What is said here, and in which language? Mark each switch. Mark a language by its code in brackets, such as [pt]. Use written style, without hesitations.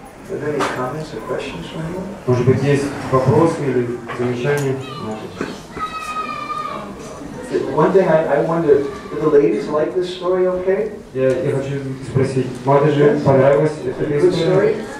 [en] Are there any comments or questions from you? [ru] Может быть, есть вопросы или замечания? [en] One thing I wondered, do the ladies like this story okay? [ru] Я хочу спросить, Мадаже понравилась эта история?